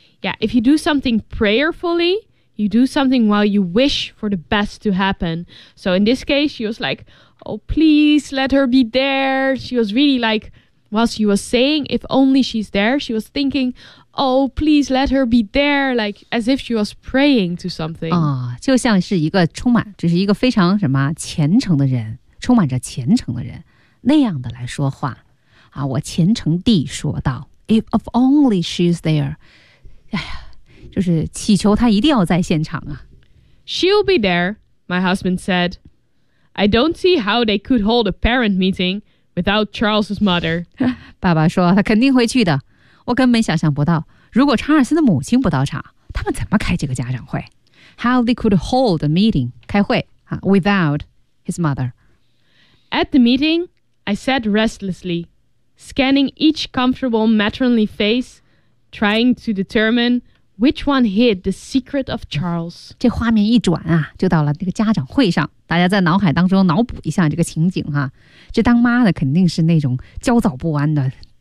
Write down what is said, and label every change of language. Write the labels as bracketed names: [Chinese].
[English] Yeah, if you do something prayerfully, you do something while you wish for the best to happen. So in this case, she was like, "Oh, please let her be there." She was really like, while she was saying, "If only she's there," she was thinking. Oh, please let her be there, like as if she was praying to something. [Chinese] 啊，就像是一个充满，就是一个非常什么虔诚的人，充满着虔诚的人那样的来说话。啊，我虔诚地说道 ， [English] If only she's there. [Chinese] 哎呀，就是祈求她一定要在现场啊。 [English] She'll be there, my husband said. I don't see how they could hold a parent meeting without Charles's mother. [Chinese] 爸爸说他肯定会去的。我根本想象不到，如果查尔斯的母亲不到场，他们怎么开这个家长会 ？ [English] How they could hold a meeting [Chinese] 开会啊 ， [English] without his mother. At the meeting, I sat restlessly, scanning each comfortable matronly face, trying to determine which one hid the secret of Charles. [Chinese] 这画面一转啊，就到了那个家长会上，大家在脑海当中脑补一下这个情景哈、啊。这当妈的肯定是那种焦躁不安的。